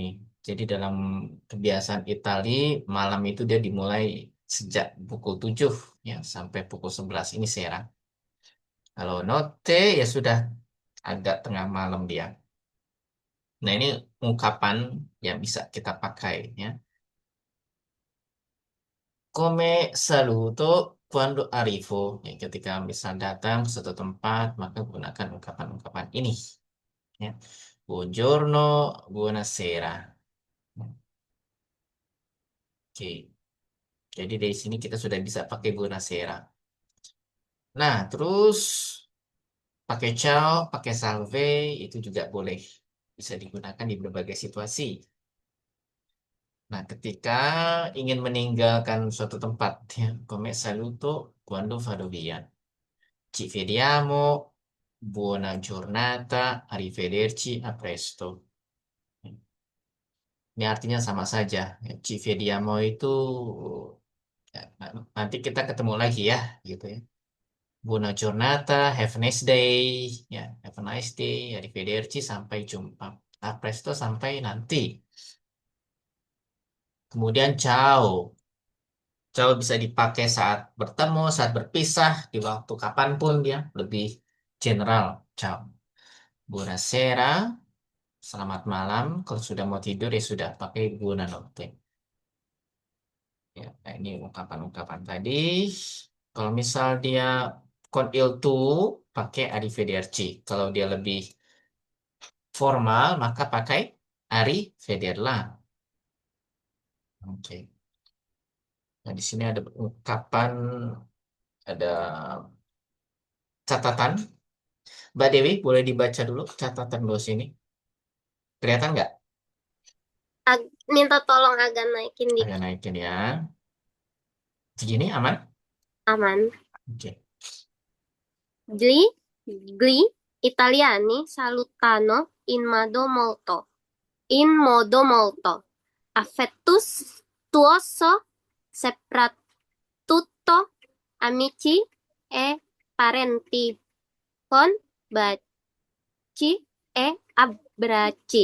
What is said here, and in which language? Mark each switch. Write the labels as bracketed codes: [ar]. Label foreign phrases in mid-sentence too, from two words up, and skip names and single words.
[id] Jadi dalam kebiasaan Itali, malam itu dia dimulai sejak pukul 7 ya sampai pukul 11 ini sera. Kalau notte ya sudah agak tengah malam dia. Nah, ini ungkapan yang bisa kita pakai ya. [it] Come saluto quando arrivo. [id] Ya, ketika misal datang ke suatu tempat, maka gunakan ungkapan-ungkapan ini. Ya. [it] Buongiorno, buonasera. [id] Oke. Jadi dari sini kita sudah bisa pakai buonasera. Nah, terus pakai ciao, pakai salve itu juga boleh. Bisa digunakan di berbagai situasi. Nah, ketika ingin meninggalkan suatu tempat, ya, [it] come saluto quando vado via. Ci vediamo, buona giornata, arrivederci, a presto. [id] Ini artinya sama saja. Ya, [it] ci vediamo [id] itu ya, nanti kita ketemu lagi ya, gitu ya. [it] Buona giornata, [en] have a nice day, ya, have a nice day, [it] arrivederci, [id] sampai jumpa. [it] A presto, [id] sampai nanti. Kemudian ciao. Ciao bisa dipakai saat bertemu, saat berpisah, di waktu kapanpun dia lebih general. [it] Ciao. Buonasera, [id] selamat malam. Kalau sudah mau tidur ya sudah pakai buonanotte. Ya, nah ini ungkapan-ungkapan tadi. Kalau misal dia [it] con il tu, [id] pakai arrivederci. Kalau dia lebih formal, maka pakai arrivederla. Oke. Nah, di sini ada ungkapan, ada catatan. Mbak Dewi, boleh dibaca dulu catatan dulu sini. Kelihatan nggak? Minta tolong agak naikin Agak dikit. naikin ya. Segini aman? Aman. Oke. [it] Gli italiani salutano in modo molto affettuoso, soprattutto amici e parenti, con baci e abbracci.